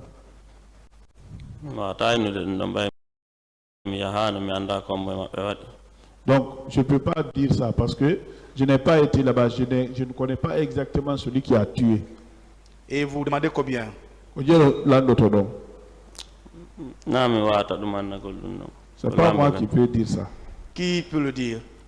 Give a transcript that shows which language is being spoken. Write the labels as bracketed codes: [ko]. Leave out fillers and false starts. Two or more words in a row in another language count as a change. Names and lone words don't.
[ff] Wawata innude ɗum ɗon ɓay mi yahano mi anda kombo maɓɓe waɗi. [fr] Donc, je ne peux pas dire ça parce que je n'ai pas été là-bas. Je ne connais pas exactement celui qui a tué. Et vous demandez combien? C'est pas moi qui peux dire ça. Qui peut le dire?